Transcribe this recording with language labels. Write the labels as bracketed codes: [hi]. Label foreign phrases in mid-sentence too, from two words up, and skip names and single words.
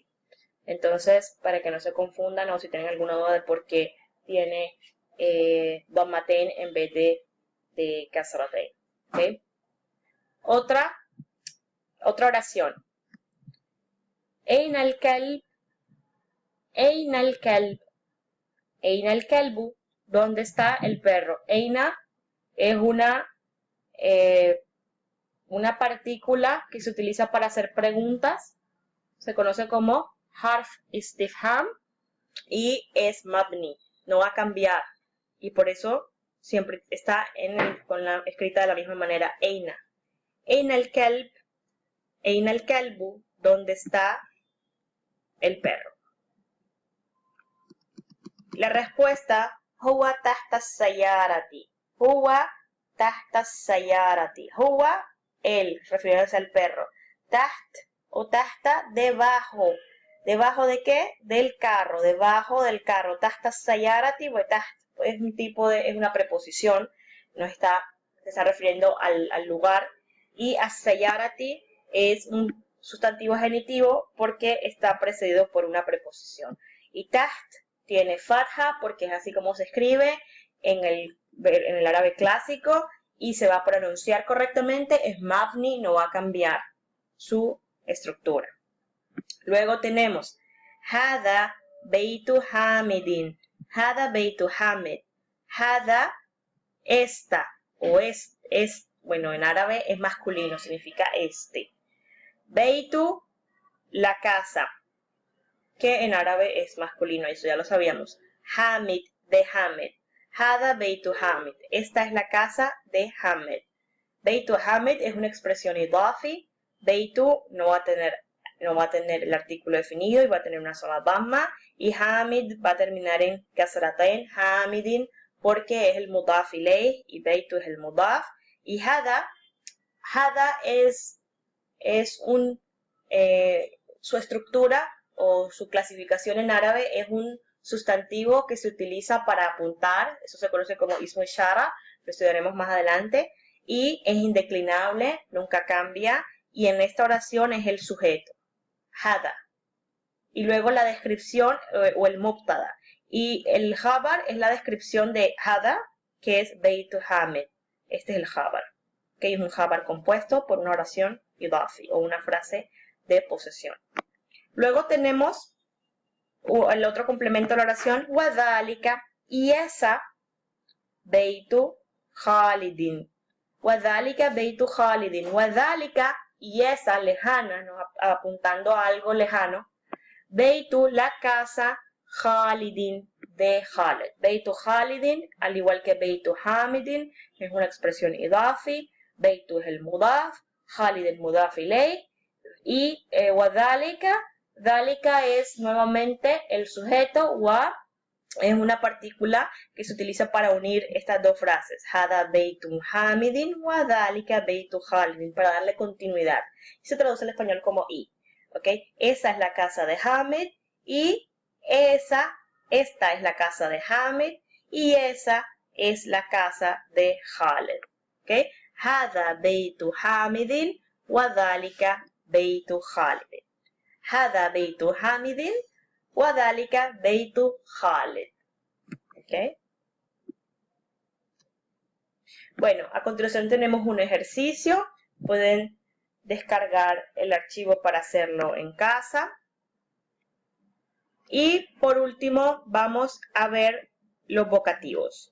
[es] Entonces, para que no se confundan o si tienen alguna duda de por qué tiene Dammatain en vez de Kasratain. ¿Ok? Otra oración. [ar] أين الكلب. أين الكلب. أين الكلبُ. [es] ¿Dónde está el perro? Eina es una partícula que se utiliza para hacer preguntas. Se conoce como [ar] حرف استفهام [es] y es mabni. No va a cambiar. Y por eso siempre está escrita de la misma manera. [ar] أين. أين الكلب. أين الكلبُ, [es] ¿dónde está el perro? La respuesta, [ar] هو تحت سيارةِ. هو تحت سيارةِ. [es] Huwa, él, refiriéndose al perro. Taht o tahta, debajo. ¿Debajo de qué? Del carro, debajo del carro. [ar] تحت سيارةِ, [es] pues taht es es una preposición, se está refiriendo al lugar. Y as-sayarati es un sustantivo genitivo porque está precedido por una preposición. Y taht tiene fatha porque es así como se escribe en el árabe clásico y se va a pronunciar correctamente, es mabni, no va a cambiar su estructura. Luego tenemos [ar] هذا بيتُ حامدٍ، هذا بيتُ حامد، هذا, [es] esta o bueno, en árabe es masculino, significa este. Beitu, la casa, que en árabe es masculino, eso ya lo sabíamos. Hamid, de Hamid. [ar] هذا بيتُ حامد. [es] Esta es la casa de Hamid. [ar] بيتُ حامد [es] es una expresión idafi. Beitu no va a tener el artículo definido y va a tener una sola dhamma. Y Hamid va a terminar en kasratain, Hamidin, porque es el [ar] مضاف إليه [es] y Beitu es el mudaf. Y Hada es su estructura o su clasificación en árabe es un sustantivo que se utiliza para apuntar, eso se conoce como [ar] اسمُ إشارة, [es] lo estudiaremos más adelante, y es indeclinable, nunca cambia, y en esta oración es el sujeto, hada, y luego la descripción o el mubtada, y el khabar es la descripción de hada, que es [ar] بيتُ حامد, [es] este es el khabar, que es un khabar compuesto por una oración idafi, o una frase de posesión. Luego tenemos el otro complemento de la oración, wadhalika, y esa, [ar] بيتُ خالدٍ. وذلك بيتُ خالدٍ. [es] Wadhalika, y esa, lejana, ¿no? Apuntando a algo lejano. Beitu, la casa, khalidin, de Khalid. [ar] بيتُ خالدٍ, [es] al igual que [ar] بيتُ حامدٍ, [es] es una expresión idafi. Beitu es el mudaf, Khalid el [ar] مضاف إليه, [es] y wadhalika, dhalika es nuevamente el sujeto, wa es una partícula que se utiliza para unir estas dos frases, [ar] هذا بيتٌ حامدٍ، وذلك بيتُ خالدٍ, [es] para darle continuidad. Se traduce al español como y, ¿ok? Esa es la casa de Hamid y esta es la casa de Hamid y esa es la casa de Khalid, ¿ok? [ar] هذا بيتُ حامدٍ, وذلك بيت خالد. هذا بيت حامد وذلك بيت خالد. [es] ¿Okay? Bueno, a continuación tenemos un ejercicio. Pueden descargar el archivo para hacerlo en casa. Y por último, vamos a ver los vocativos.